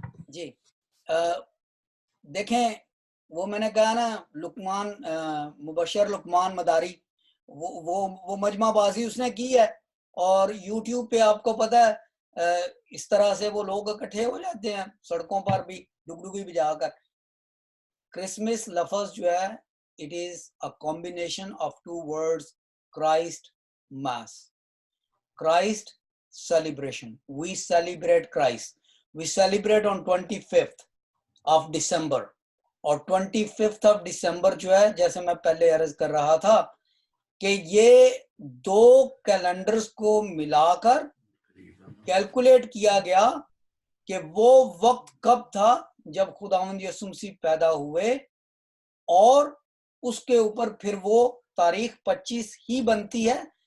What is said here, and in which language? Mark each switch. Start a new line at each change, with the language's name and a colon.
Urdu: جی دیکھیں وہ میں نے کہا نا لقمان مبشر لقمان مداری وہ مجمع بازی اس نے کی ہے، اور یوٹیوب پہ آپ کو پتہ ہے اس طرح سے وہ لوگ اکٹھے ہو جاتے ہیں سڑکوں پر بھی ڈگڈگی بجا کر. کرسمس لفظ جو ہے
English: it is a combination of two words, Christ Mass. Christ celebration. We celebrate Christ. We celebrate on 25th of December.
Urdu: اور 25th of December جو ہے جیسے میں پہلے عرض کر رہا تھا کہ یہ 2 کیلنڈرز کو ملا کر کیلکولیٹ کیا گیا کہ وہ وقت کب تھا جب خداوند یسوع مسیح پیدا ہوئے، اور اس کے اوپر پھر وہ تاریخ 25 ہی بنتی ہے.